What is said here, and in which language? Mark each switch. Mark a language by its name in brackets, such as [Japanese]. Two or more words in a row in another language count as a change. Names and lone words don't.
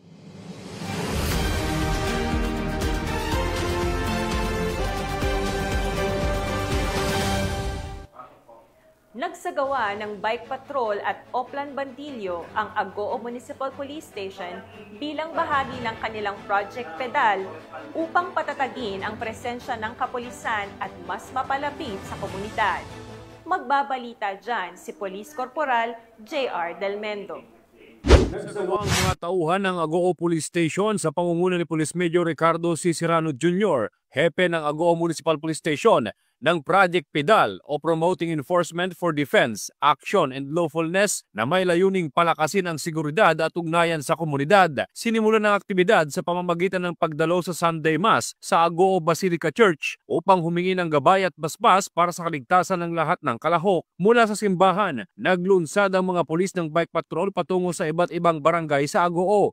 [Filipino] Nagsagawa ng [English] bike patrol [Filipino] at Oplan Bandilyo ang Agoo Municipal Police Station bilang bahagi ng kanilang Project Pedal upang patatagin ang presensya ng kapulisan at mas mapalapit sa komunidad. Magbabalita dyan si Police Corporal J.R. Delmendo. Nagsagawang mga tauhan ng Agoo Police Station sa pangunguna ni Police Major Ricardo C. Serrano Jr., hepe ng Agoo Municipal Police Station, ng Project Pedal o Promoting Enforcement for Defense, Action and Lawfulness na may layuning palakasin ang seguridad at ugnayan sa komunidad. Sinimulan ng aktibidad sa pamamagitan ng pagdalo sa [English] Sunday Mass [Filipino] sa Agoo Basilica Church upang humingi ng gabay at basbas para sa kaligtasan ng lahat ng kalahok. Mula sa simbahan, naglunsad ang mga pulis ng [English] bike patrol [Filipino] patungo sa iba't ibang barangay sa Agoo.